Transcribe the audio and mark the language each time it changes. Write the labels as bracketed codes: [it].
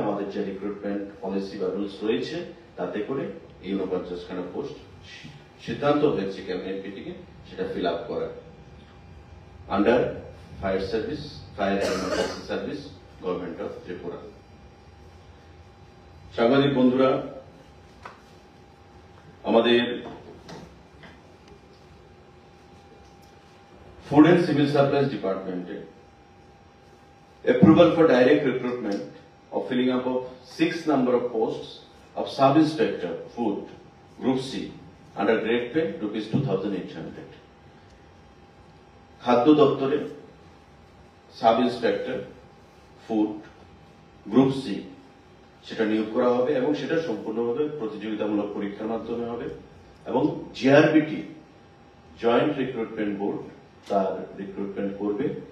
[bn] আমাদের যে recruitment policy বা রুলস রয়েছে তাতে করে এই 49 খানা পোস্ট সিদ্ধান্ত হয়েছে ক্যাবিনেট মিটিংয়ে সেটা ফিল আপ করা under fire service, fire and emergency service, government of Tripura. সাংবাদিক বন্ধুরা, আমাদের [en] Food and civil supplies ডিপার্টমেন্টে approval for direct recruitment of filling up of 6 number of posts of sub-inspector food group C under grade pay rupees 2,800. [bn] খাদ্য দপ্তরে sub inspector food group C সেটা নিয়োগ করা হবে এবং সেটা সম্পূর্ণভাবে প্রতিযোগিতামূলক পরীক্ষার মাধ্যমে হবে এবং জিআরবিটি জয়েন্ট রিক্রুটমেন্ট বোর্ড তার রিক্রুটমেন্ট করবে।